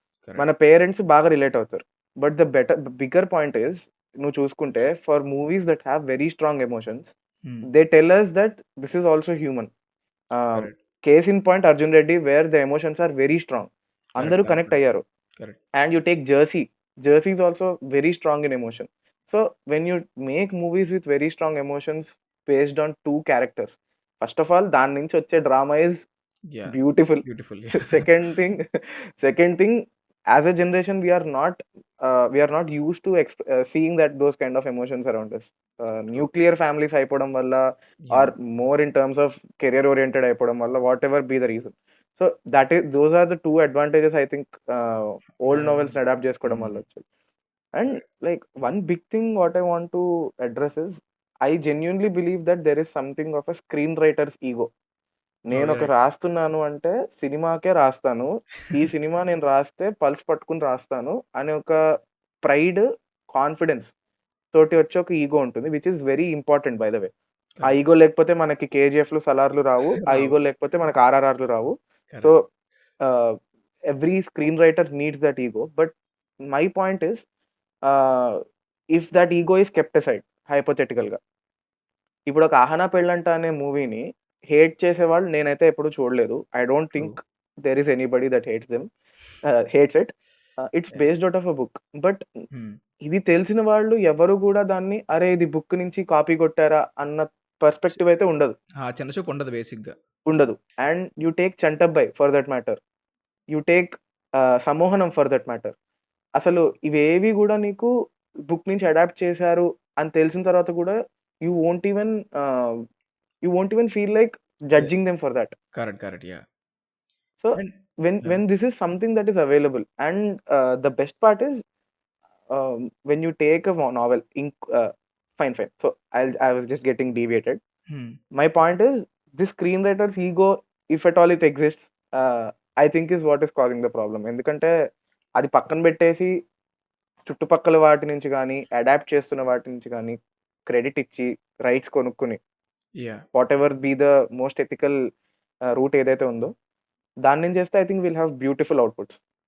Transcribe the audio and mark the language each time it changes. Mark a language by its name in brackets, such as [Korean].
[Telugu] మన [English] Correct. [Telugu] Parents బాగా relate అవుతారు. [English] but bigger point is, [Telugu] నువ్వు చూసుకుంటే [English] For movies that have very strong emotions, hmm. They tell us that this is also human. Correct. Case in point 'Arjun Reddy' where the emotions are very strong. [Telugu] అందరూ [English] Correct. Correct. [Telugu] Connect అయ్యారు. [English] Correct. And you take Jersey. Jersey is also very strong in emotion. So when you make movies with very strong emotions based on two characters, first of all, [Telugu] దాని నుంచి వచ్చే [English] drama is yeah! beautiful. Beautiful. Second thing, second thing, as a generation, we are not used to seeing that those kind of emotions around us. True. Nuclear families [Telugu] అయిపోవడం వల్ల, [English] or yeah! more in terms of career oriented [Telugu] అయిపోవడం వల్ల, [English] whatever be the reason. So those are the two advantages I think old and [Telugu] నోవెల్స్‌ని adapt చేసుకోవడం హ్మ్. వల్ల వచ్చాయి. And [English] Correct. Like one big thing what I want to address is, I genuinely believe that there is something of a screen writers ego. Okay. [Telugu] నేనొక రాస్తున్నాను అంటే సినిమాకే రాస్తాను. ఈ సినిమా నేను రాస్తే పల్స్ పట్టుకొని రాస్తాను అనే ఒక ప్రైడ్, కాన్ఫిడెన్స్ తోటి వచ్చే ఒక ఈగో ఉంటుంది. [English] Which is very important by the way. Ah correct. [Telugu] ఈగో లేకపోతే మనకి 'కేజీఎఫ్‌లు, సలార్‌లు' రావు. ఆ రావు. ఈగో లేకపోతే మనకు 'ఆర్ఆర్ఆర్‌లు' రావు. So, [English] Correct. Ah, every screenwriter needs that ego. But my point is, if that ego is kept aside, hypothetical గా, [Telugu] ఇప్పుడు ఒక 'ఆహనా పెళ్ళంట' అనే మూవీని హేట్ చేసేవాళ్ళు నేనైతే ఎప్పుడు చూడలేదు. [English] I don't true. Think there is anybody that hates it. It's yeah! Based out of a book. But hmm. [Telugu] ఇది తెలిసిన వాళ్ళు ఎవరు గూడా దాన్ని అరే! ఇది బుక్ నుంచి కాపీ కొట్టారా అన్న చి పర్స్పెక్టివ్ అయితే ఉండదు. ఆ! చిన్న చూపు ఉండదు బేసిక్‌గా. ఉండదు. [English] And you take 'Chantabbai' for that matter. You take 'Sammohanam' for that matter. [Telugu] అసలు ఇవేవి గూడా నీకు బుక్ నుంచి అడాప్ట్ చేశారు అని తెలిసిన తర్వాత కూడా [English] You won't even ah, you won't even feel like yes. Judging them for that. Correct. Correct. Yeah! So, and yeah! when this is something that is available, and the best part is, when you take a novel fine, fine. So I was just getting deviated. హ్మ్. My point is, this screenwriter's ego, if at all it exists, I think is what is causing the problem. [Telugu] ఎందుకంటే అది పక్కన పెట్టేసి చుట్టుపక్కల వాటి నుంచి గాని, adapt చేస్తున్న వాటి నుంచి గాని క్రెడిట్ ఇచ్చి రైట్స్ కొనుక్కొని yeah! [English] whatever be the most ethical route [Telugu] ఏదైతే ఉందో దాని నుంచి చేస్తే [English] I think will have beautiful outputs.